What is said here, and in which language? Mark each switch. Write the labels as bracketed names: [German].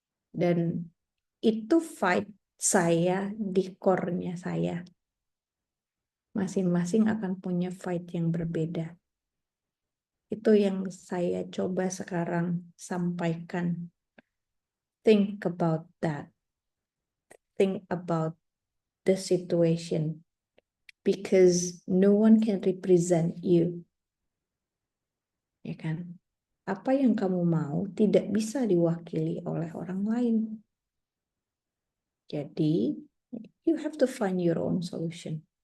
[Indonesian] Dan itu fight saya di core-nya saya. Masing-masing akan punya fight yang berbeda. Itu yang saya coba sekarang sampaikan. [English] Think about that. Think about the situation. Because no one can represent you. [Indonesian] Ya kan? Apa yang kamu mau tidak bisa diwakili oleh orang lain. Jadi, [English] you have to find your own solution.